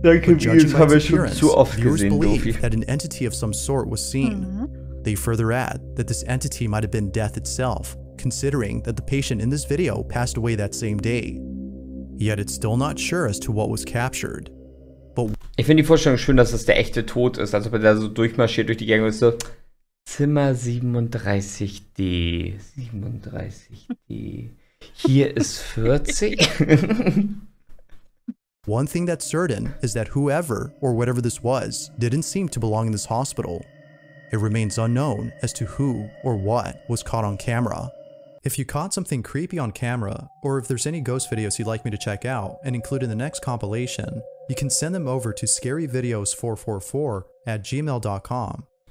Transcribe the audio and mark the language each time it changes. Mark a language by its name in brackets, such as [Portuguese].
[English] But judging by its appearance, viewers believe that an entity of some sort was seen. They further add that this entity might have been death itself, considering that the patient in this video passed away that same day. Yet it's still not sure as to what was captured. But [German] ich finde die Vorstellung schön, dass das der echte Tod ist, als ob er da so durchmarschiert durch die Gänge und so Zimmer 37D, 37D. Hier ist 40. [English] One thing that's certain is that whoever or whatever this was didn't seem to belong in this hospital. It remains unknown as to who or what was caught on camera. If you caught something creepy on camera, or if there's any ghost videos you'd like me to check out and include in the next compilation, you can send them over to scaryvideos444@gmail.com.